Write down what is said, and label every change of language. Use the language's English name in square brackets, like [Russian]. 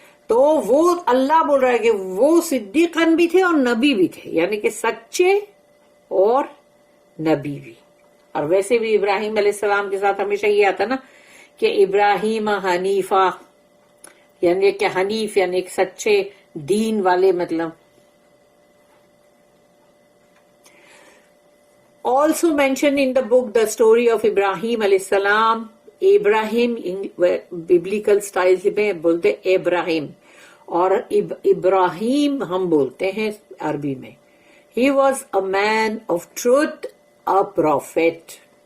[Urdu] تو وہ اللہ بول رہا ہے کہ وہ صدیقاً بھی تھے اور نبی بھی تھے، یعنی کہ سچے اور نبی بھی. اور ویسے بھی ابراہیم علیہ السلام کے ساتھ ہمیشہ یہ آتا نا کہ ابراہیم حنیفہ، یعنی کہ حنیف یعنی ایک سچے دین والے. [English] مطلب also mentioned in the book the story of Ibrahim علیہ السلام. [Urdu] ابراہیم biblical style میں بولتے ابراہیم، اور ابراہیم ہم بولتے ہیں عربی میں. [English] He was a man of truth, a prophet.